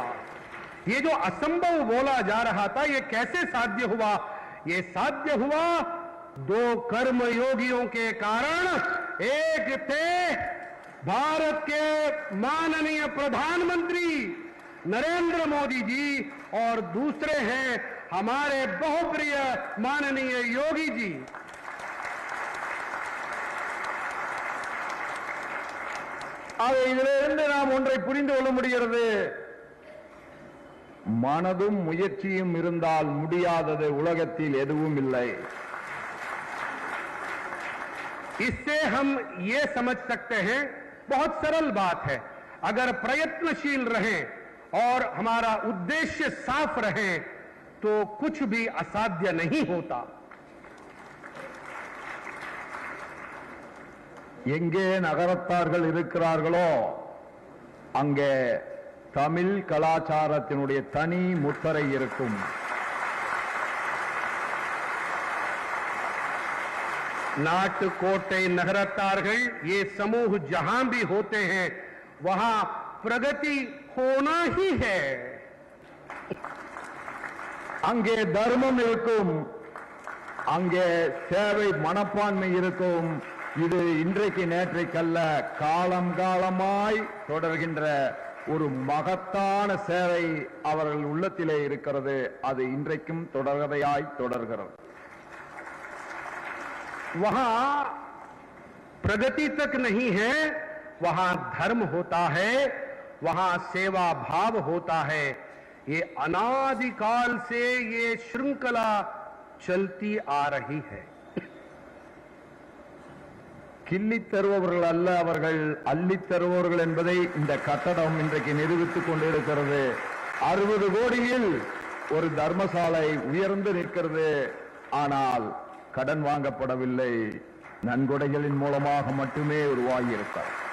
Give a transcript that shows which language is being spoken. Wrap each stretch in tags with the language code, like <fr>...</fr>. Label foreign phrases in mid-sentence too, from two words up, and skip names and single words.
<hi>ये जो असंभव बोला जा रहा था, ये कैसे साध्य हुआ? ये साध्य हुआ 2 कर्मयोगियों के कारण। एक थे भारत के माननीय प्रधानमंत्री नरेंद्र मोदी जी और दूसरे हैं हमारे बहुप्रिय माननीय योगी जी।</hi> <ta>இதிலிருந்து நாம் ஒன்றை புரிந்து கொள்ள முடிகிறது. மனதும் முயற்சியும் இருந்தால் முடியாதது உலகத்தில் எதுவும் இல்லை.</ta> <hi>इससे हम ये समझ सकते हैं, बहुत सरल बात है, अगर प्रयत्नशील रहें और हमारा उद्देश्य साफ रहे तो कुछ भी असाध्य नहीं होता।</hi> <ta>எங்கே நகரத்தார்கள் இருக்கிறார்களோ அங்கே தமிழ் கலாச்சாரத்தினுடைய தனி முத்திரை இருக்கும்.</ta> <hi>नाटकोटे नगरतारगढ़ ये समूह जहां भी होते हैं वहां प्रगति होना ही है।</hi> <ta>அங்கே தர்மம் இருக்கும், அங்கே சேவை மனப்பான்மை இருக்கும். இது இன்றைக்கு நேற்றைக்கல்ல, காலம் காலமாய் தொடர்கின்ற ஒரு மகத்தான சேவை அவர்கள் உள்ளத்திலே இருக்கிறது. அது இன்றைக்கும் தொடர்கதையாய் தொடர்கிறது.</ta> <hi>वहां प्रगति तक नहीं है, वहां धर्म होता है, वहां सेवा भाव होता है। ये अनादिकाल से ये श्रृंखला चलती आ रही है।</hi> <ta>கிள்ளி தருபவர்கள் அல்ல, அவர்கள் அள்ளி தருபவர்கள் என்பதை இந்த கட்டடம் இன்றைக்கு நிரூபித்துக் கொண்டிருக்கிறது. 60 கோடியில் ஒரு தர்மசாலை உயர்ந்து நிற்கிறது. ஆனால் கடன் வாங்கப்படவில்லை, நன்கொடைகளின் மூலமாக மட்டுமே உருவாகி இருக்கிறது.</ta>